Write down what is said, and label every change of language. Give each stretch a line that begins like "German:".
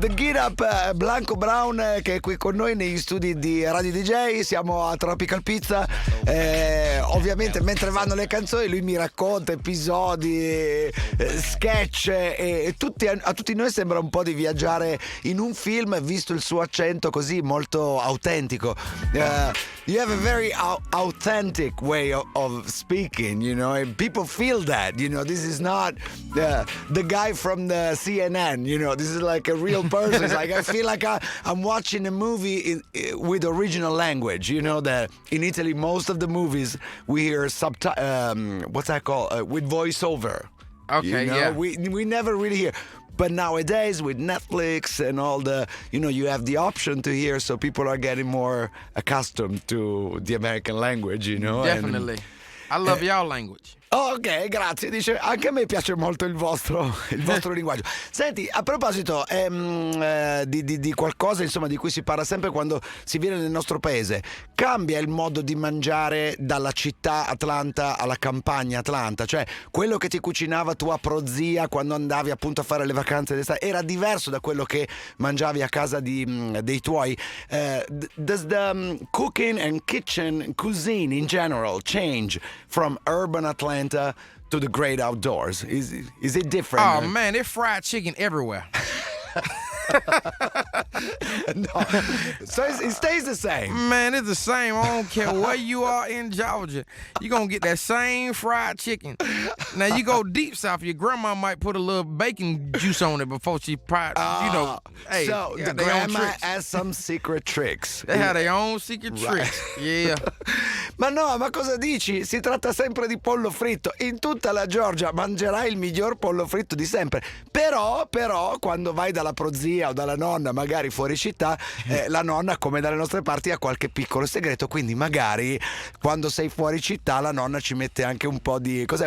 Italian: The Get Up, Blanco Brown che è qui con noi negli studi di Radio DJ. Siamo a Tropical Pizza. Ovviamente mentre vanno le canzoni lui mi racconta episodi, sketch e a tutti noi sembra un po' di viaggiare in un film, visto il suo accento così molto autentico.
English: You have a very authentic way of speaking, you know, and people feel that, you know, this is not the guy from the CNN, you know, this is like a real person. It's like I feel like I'm watching a movie with original language, you know, that in Italy most of the movies we hear what's that called, with voiceover. Okay, you know? yeah. We never really hear. But nowadays with Netflix and all the, you know, you have the option to hear, so people are getting more accustomed to the American language, you know. Definitely. I love y'all language.
Italian: Oh, ok, grazie. Dice, anche a me piace molto il vostro linguaggio. Senti, a proposito di qualcosa, insomma, di cui si parla sempre quando si viene nel nostro paese, cambia il modo di mangiare dalla città Atlanta alla campagna Atlanta? Cioè, quello che ti cucinava tua prozia quando andavi appunto a fare le vacanze d'estate era diverso da quello che mangiavi a casa dei tuoi?
English: Does the cooking and kitchen cuisine in general change from urban Atlanta to the great outdoors? Is it different? Oh man, there's fried chicken everywhere. No. So it stays the same. Man, it's the same. I don't care where you are in Georgia. You're going to get that same fried chicken. Now, you go deep south, your grandma might put a little bacon juice on it before she hey. So the grandma has some secret tricks. They have their own secret tricks. Yeah.
Italian: Ma no, ma cosa dici? Si tratta sempre di pollo fritto. In tutta la Georgia mangerai il miglior pollo fritto di sempre. Però, quando vai dalla prozia o dalla nonna, magari fuori città, la nonna, come dalle nostre parti, ha qualche piccolo segreto. Quindi magari quando sei fuori città la nonna ci mette anche un po' di... Cos'è?